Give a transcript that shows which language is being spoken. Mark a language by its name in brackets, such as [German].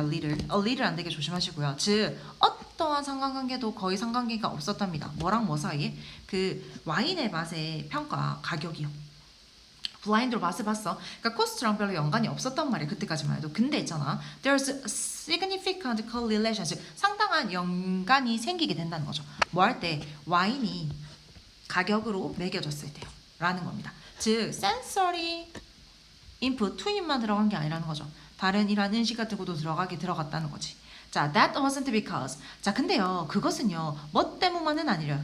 [Korean] little 안 되게 조심하시고요. 즉 어떠한 상관관계도 거의 상관관계가 없었답니다. 뭐랑 뭐 사이에? 그 와인의 맛의 평가 가격이요. 블라인드로 맛을 봤어. 그러니까 코스트랑 별로 연관이 없었단 말이야. 그때까지만 해도. 근데 있잖아. [English] There's a significant correlation. [Korean] 즉 상당한 연관이 생기게 된다는 거죠. 뭐 할 때? 와인이 가격으로 매겨졌을 때요. 라는 겁니다. 즉 센서리 인풋, 투입만 들어간 게 아니라는 거죠. 다른 이러한 인식 같은 것도 들어갔다는 거지. 자, [English] that wasn't because. [Korean] 자, 근데요. 그것은요. 뭐 때문만은 아니래요.